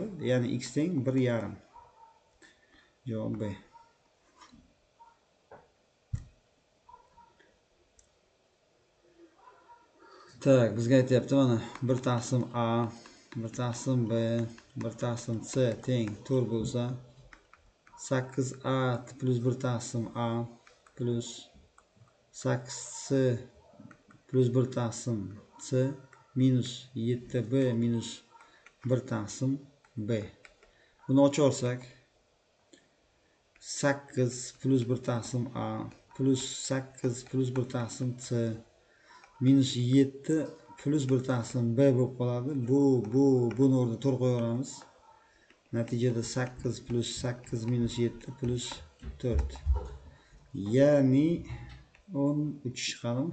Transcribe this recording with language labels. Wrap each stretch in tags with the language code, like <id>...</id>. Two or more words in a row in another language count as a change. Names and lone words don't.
<uz>Ya'ni x teng 1,5. Javob B. Tak, bizga aytyapti mana 1/a, 1/b, 1/c teng 4 bo'lsa, 8a plus 1/a plus 8c plus 1/c minus 7b minus 1/b. Buni ochaversak, 8 plus 1/a plus 8 plus 1/c minus 7 plus 1/b bo'lib qoladi. Buni o'rniga 4 qo'yaveramiz. Natijada 8 plus 8 minus 7 plus 4. Ya'ni 13 chiqadi.</uz>